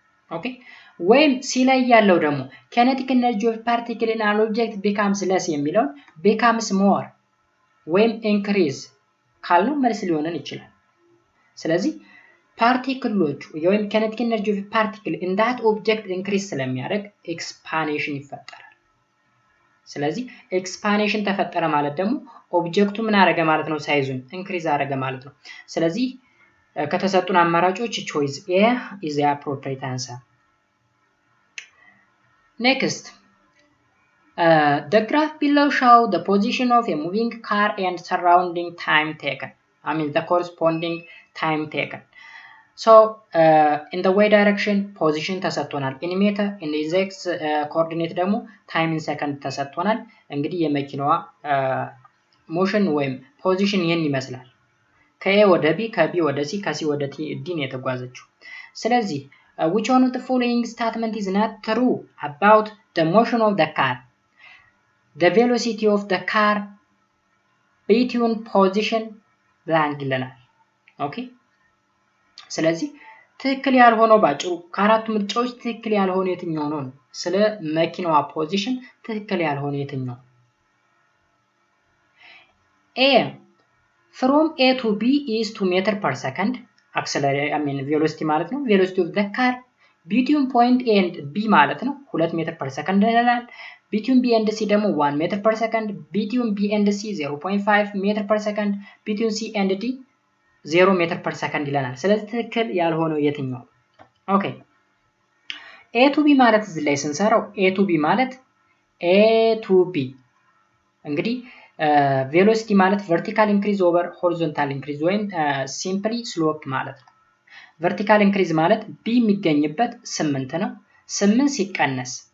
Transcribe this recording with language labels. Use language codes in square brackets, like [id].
[am] ኦኬ ወይም C ላይ ያለው ደግሞ [en] kinetic energy of particle in an object becomes less [am] የሚለው [en] becomes more [am] ወይም increase ካልነው መልስ ሊሆነን ይችላል ስለዚህ ፓርቲክሎቹ ወይም kinetic energy of particle in that object increase ስለሚያደርግ expansion ይፈጠራል ስለዚህ expansion ተፈጠረ ማለት ደግሞ ኦብጀክቱ ምን አደረገ ማለት ነው ሳይዙን increase አደረገ ማለት ነው ስለዚህ ከተሰጡን አማራጮች [en] choice A is the appropriate answer next The graph below show the position of a moving car and surrounding time taken. I mean the corresponding time taken. So in the y direction position ተሰጥቶናል in meter, in the x coordinate ደግሞ time in second [am] ተሰጥቶናል። እንግዲህ የመኪናዋ ሞሽን ወይም ፖዚሽን ይሄን ይመስላል። ከኤ ወደ ቢ ከቢ ወደ ሲ ከሲ ወደ ዲ ነው የተጓዘችው። ስለዚህ [en] which one of the following statement is not true about the motion of the car? The velocity of the car between position blank [am] ይለናል። ኦኬ ስለዚህ ትክክል ያልሆነው ባጭሩ ከአራቱ ምርጫዎች ትክክል ያልሆነው የትኛው ነው? ስለ መኪናዋ ፖዚሽን ትክክል ያልሆነው የትኛው? [en] A from A to B is 2 meter per second. Acceleration, I mean velocity ማለት ነው። velocity of the car between point A and B ማለት ነው 2 meter per second ይላል። between B and C ደግሞ 1 meter per second, between B and C 0.5 meter per second, between C and D 0 meter per second [am] ይለናል። ስለዚህ ትክክል ያልሆነው የትኛው? ኦኬ A to B ማለት እዚህ ላይ ስንሰራው A to B ማለት A to B እንግዲህ ቬሎሲቲ ማለት [en] vertical increase over horizontal increase ወይም simply slope [am] ማለት ነው። vertical increase ማለት B የሚገኝበት 8 ነው። 8 ሲቀነስ